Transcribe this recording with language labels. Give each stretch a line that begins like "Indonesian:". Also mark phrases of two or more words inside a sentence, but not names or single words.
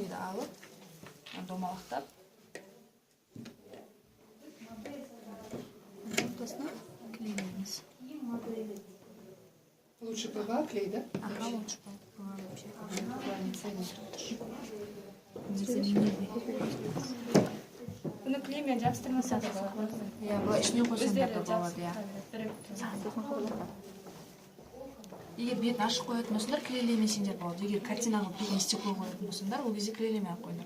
Kazakh: алып, домалақтап. Ортасына клейлейміз.
Russian: Лучше ПВА клей, да? Ага, лучше ПВА вообще.
Kazakh: Бұны клеймен жабыстырмаса да болады. Иә, бұл ішіне қойсаңдар да болады, иә. Егер бетін ашық қоятын болсаңдар, клейлемесеңдер болады. Егер картинаға бетін стекло қоятын болсаңдар, ол кезде клейлемей ақ қойыңдар.